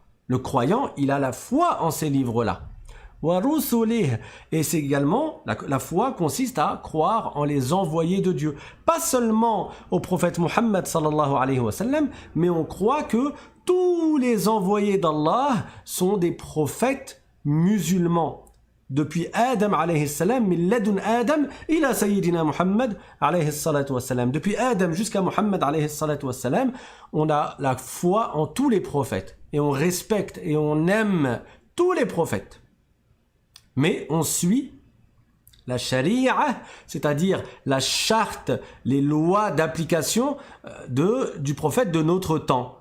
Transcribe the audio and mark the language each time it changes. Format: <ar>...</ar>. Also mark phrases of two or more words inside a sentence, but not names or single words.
<fr>Le croyant, il a la foi en ces livres-là. Et c'est également, la foi consiste à croire en les envoyés de Dieu. Pas seulement au prophète Muhammad</fr> <ar>صلى الله عليه وسلم,</ar> <fr>mais on croit que tous les envoyés d'Allah sont des prophètes musulmans.</fr> <ar>Depuis آدم عليه السلام من لدن آدم إلى سيدنا محمد عليه الصلاة والسلام.</ar> <fr>Depuis Adam jusqu'à Muhammad</fr> <ar>عليه الصلاة والسلام,</ar> <fr>on a la foi en tous les prophètes. Et on respecte et on aime tous les prophètes. Mais on suit la charia, c'est-à-dire la charte, les lois d'application du prophète de notre temps.</fr>